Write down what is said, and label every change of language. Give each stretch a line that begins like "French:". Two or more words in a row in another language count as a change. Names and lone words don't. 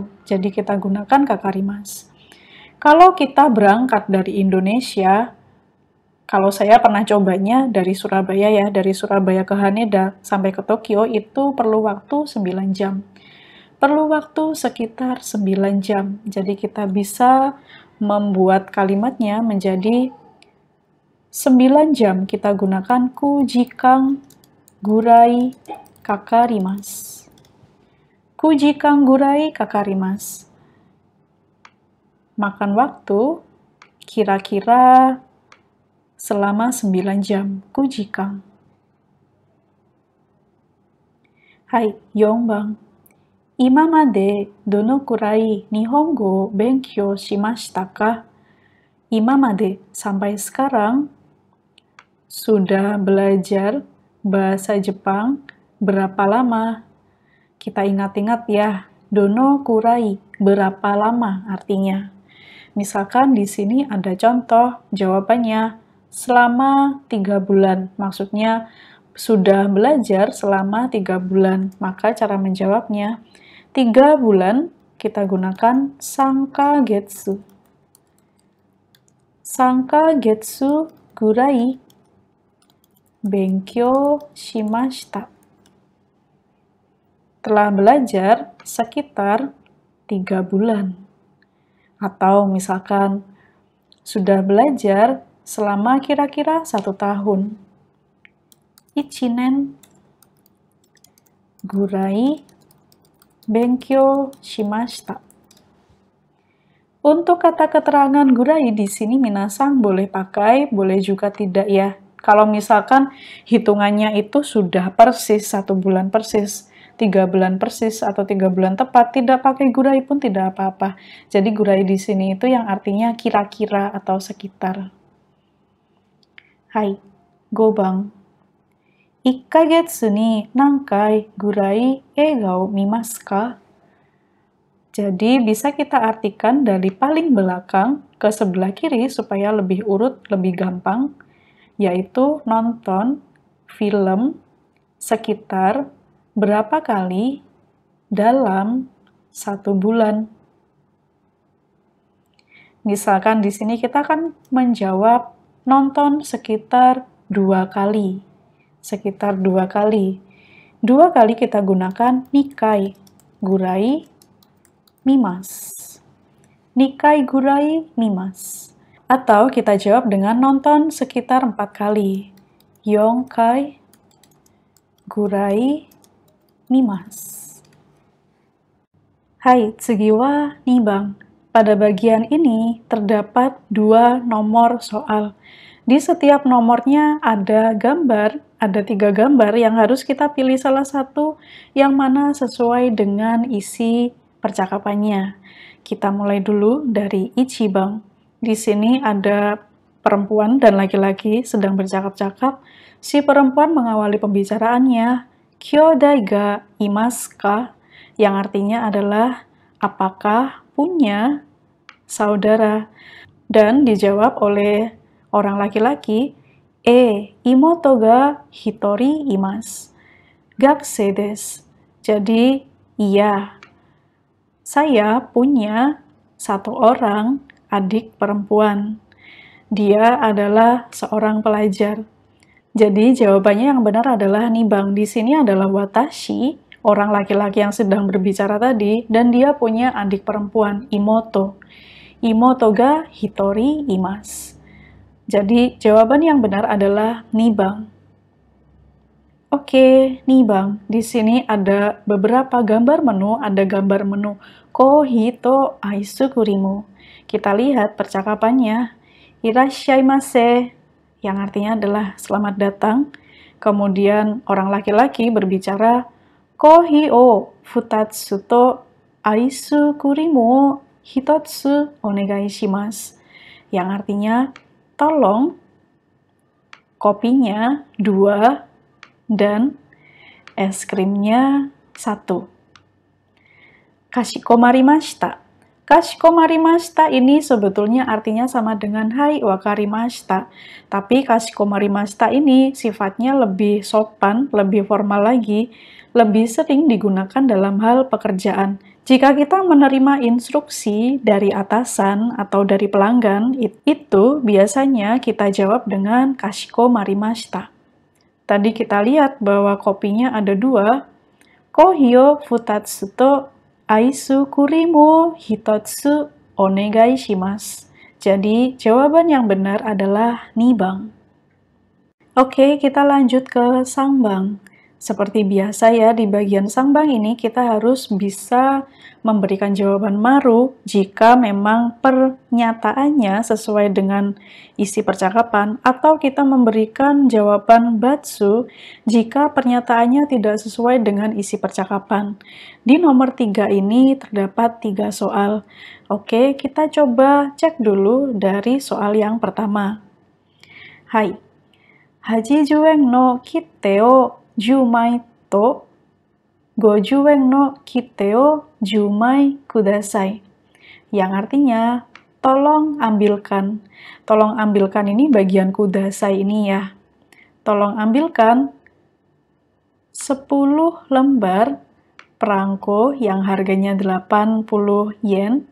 Indonesian: Jadi kita gunakan kakarimas. Kalau kita berangkat dari Indonesia, kalau saya pernah cobanya dari Surabaya ya, dari Surabaya ke Haneda sampai ke Tokyo itu perlu waktu 9 jam. perlu waktu sekitar 9 jam. Jadi kita bisa membuat kalimatnya menjadi 9 jam kita gunakan
Japanese: 9時間ぐらいかかります. 9時間ぐらいかかります.
Indonesian: Makan waktu kira-kira selama 9 jam.
Japanese: 9時間. Hai, 4番。今までどのくらい日本語を勉強しましたか?
Indonesian: 今まで sampai sekarang sudah belajar bahasa Jepang berapa lama? Kita ingat-ingat ya,
Japanese: どのくらい,
Indonesian: berapa lama artinya. Misalkan di sini ada contoh jawabannya selama 3 bulan. Maksudnya sudah belajar selama 3 bulan. Maka cara menjawabnya 3 bulan kita gunakan
Japanese: 三か月. 三か月ぐらい勉強しました.
Indonesian: Telah belajar sekitar 3 bulan. Atau misalkan sudah belajar selama kira-kira 1 tahun.
Japanese: 一年ぐらい勉強しました.
Indonesian: Untuk kata keterangan gurai di sini minasang boleh pakai, boleh juga tidak ya. Kalau misalkan hitungannya itu sudah persis 1 bulan persis, 3 bulan persis atau 3 bulan tepat, tidak pakai gurai pun tidak apa-apa. Jadi gurai di sini itu yang artinya kira-kira atau sekitar.
Japanese: Hai, 5 番。1ヶ月に何回ぐらい映画を見ますか?
Indonesian: Jadi bisa kita artikan dari paling belakang ke sebelah kiri supaya lebih urut, lebih gampang, yaitu nonton film sekitar berapa kali dalam 1 bulan. Misalkan di sini kita akan menjawab nonton sekitar 2 kali. Sekitar 2 kali. 2 kali kita gunakan
Japanese: 二回ぐらい見ます. 二回ぐらい見ます.
Indonesian: Atau kita jawab dengan nonton sekitar 4 kali.
Japanese: 4回ぐらい見ます. はい、次は2番.
Indonesian: Pada bagian ini terdapat 2 nomor soal. Di setiap nomornya ada gambar, ada 3 gambar yang harus kita pilih salah satu yang mana sesuai dengan isi percakapannya. Kita mulai dulu dari Ichiban. Di sini ada perempuan dan laki-laki sedang bercakap-cakap. Si perempuan mengawali pembicaraannya,
Japanese: 兄弟がいますか?
Indonesian: Yang artinya adalah, apakah punya saudara? Dan dijawab oleh orang laki-laki,
Japanese: 妹が一人います. 学生です.
Indonesian: Jadi, iya, saya punya 1 orang adik perempuan. Dia adalah seorang pelajar. Jadi jawabannya yang benar adalah nibang. Di sini adalah watashi, orang laki-laki yang sedang berbicara tadi, dan dia punya adik perempuan, imoto.
Japanese: 妹が一人います.
Indonesian: Jadi jawaban yang benar adalah nibang. Oke, nibang. Di sini ada beberapa gambar menu, ada gambar menu
Japanese: コーヒーとアイスクリーム.
Indonesian: Kita lihat percakapannya. Irashaimase, yang artinya adalah selamat datang. Kemudian orang laki-laki berbicara,
Japanese: コーヒーを二つとアイスクリーム一つお願いします.
Indonesian: Yang artinya, tolong kopinya 2 dan es krimnya 1.
Japanese: Kashikomarimashita.
Indonesian: Kashikomarimashita ini sebetulnya artinya sama dengan
Japanese: はい、わかりました.
Indonesian: Tapi kashikomarimashita ini sifatnya lebih sopan, lebih formal lagi, lebih sering digunakan dalam hal pekerjaan. Jika kita menerima instruksi dari atasan atau dari pelanggan, itu biasanya kita jawab dengan kashikomarimashita. Tadi kita lihat bahwa kopinya ada 2,
Japanese: コーヒーを二つとアイスクリーム一つお願いします.
Indonesian: Jadi, jawaban yang benar adalah nibang. Oke, kita lanjut ke sangbang. Seperti biasa ya, di bagian sangbang ini kita harus bisa memberikan jawaban maru jika memang pernyataannya sesuai dengan isi percakapan, atau kita memberikan jawaban batsu jika pernyataannya tidak sesuai dengan isi percakapan. Di nomor 3 ini terdapat 3 soal. Oke, kita coba cek dulu dari soal yang pertama.
Japanese: はい、八十円の切手を十枚と50円の切手を十枚ください.
Indonesian: Yang artinya, tolong ambilkan. Tolong ambilkan ini bagian kudasai ini ya. Tolong ambilkan 10 lembar perangko yang harganya 80 yen.